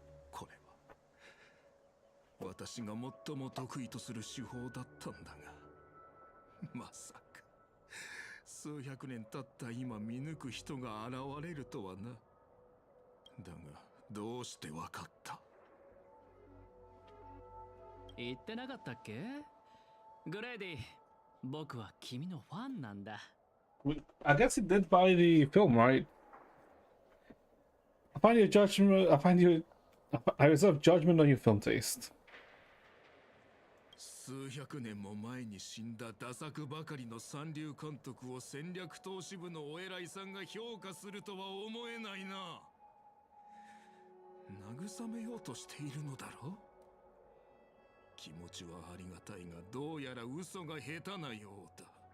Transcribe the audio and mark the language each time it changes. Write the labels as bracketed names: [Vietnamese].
[Japanese] これは私が最も得意とする手法だったんだが、まさか数百年経った今見抜く人が現れるとはな。だがどうしてわかった？言ってなかったっけ？グレイディ、僕は君のファンなんだ。 [English] I guess he did buy the film, right? I find your judgment. I reserve judgment on your film taste. [Japanese] 数百年も前に死んだダ作ばかりの三流監督を戦略投資部のお偉いさんが評価するとは思えないな。慰めようとしているのだろう。気持ちはありがたいが、どうやら嘘が下手なようだ。